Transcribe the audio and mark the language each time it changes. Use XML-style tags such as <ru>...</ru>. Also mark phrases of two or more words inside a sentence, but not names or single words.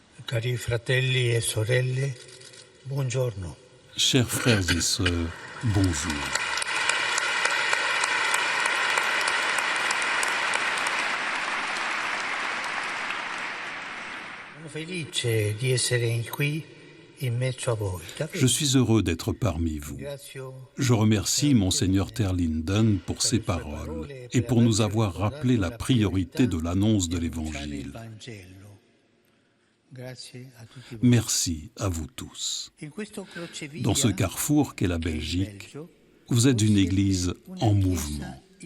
<it>Cari fratelli e sorelle, buongiorno.</it> <fr>Chers frères et sœurs, bonjour.</fr> <it>Sono felice di essere qui in mezzo a voi.</it> <fr>Je suis heureux d'être parmi vous. Je remercie Monseigneur Terlinden pour ses paroles et pour nous avoir rappelé la priorité de l'annonce de l'Évangile. Merci à vous tous. Dans ce carrefour qu'est la Belgique, vous êtes une Église en mouvement.</fr>